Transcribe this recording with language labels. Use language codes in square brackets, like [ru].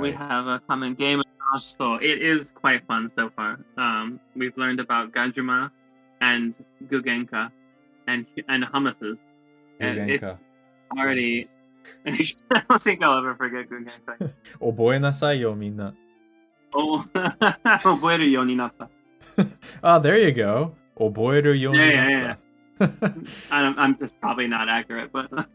[en] We have a common game. So it is quite fun so far. We've learned about Gajuma and Gugenka, and hummuses. And it's Gugenka. already. I don't think I'll ever forget Gugenka. [ja] 覚えなさいよ、みんな。 Oh, 覚えるようになった. [en] Ah, there you go. [ja] 覚えるようになった。 [en] I'm just probably not accurate, but